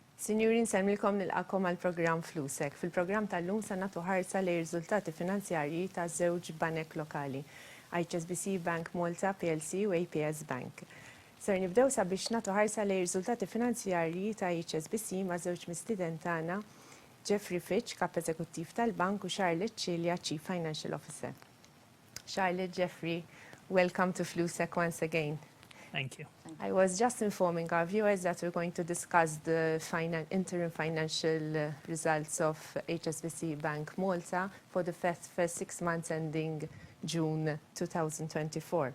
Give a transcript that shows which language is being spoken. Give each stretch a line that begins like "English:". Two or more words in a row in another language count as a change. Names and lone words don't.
Maltese: Sinjuri, nsemmilkom nilqakom għal-programm Flusek. Fil-programm tal-lum sa nagħtu ħarsa lejn riżultati finanzjarji ta' żewġ banek lokali, HSBC Bank Malta PLC u APS Bank. Ser nibdew sabiex nagħtu ħarsa lejn riżultati finanzjarji ta' HSBC ma' żewġ mistieden tagħna, Geoffrey Fichte, kap eżekuttiv tal-bank, u Cilia,
English: Chief Financial Officer. Charlotte, Geoffrey, welcome to Flusek once again. Thank you. I was just informing our viewers that we're going to discuss the interim financial results of HSBC Bank Malta for the first 6 months ending June 2024.